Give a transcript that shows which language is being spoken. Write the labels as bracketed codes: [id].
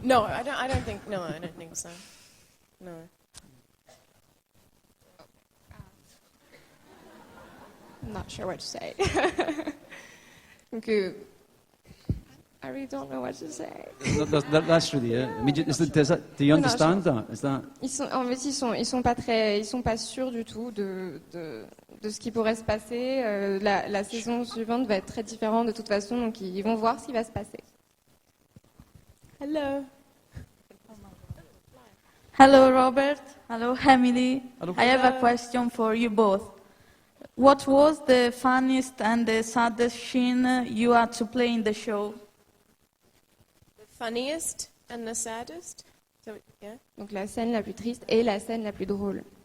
[en] No, I don't think. No, I don't think so. No. I'm not sure what to say. Donc, I really don't know what to say. That's really it. I mean, do you understand that? Is that? [fr] En fait, ils sont pas sûrs du tout de ce qui pourrait se passer. La saison suivante va être très différente de toute façon, donc ils vont voir ce qui va se passer. [en] Hello. Hello, Robert. Hello, Emilie. Hello. I have a question for you both. What was the funniest and the saddest scene you had to play in the show? The funniest and the saddest? So, yeah. [fr] Donc la scène la plus triste et la scène la plus drôle.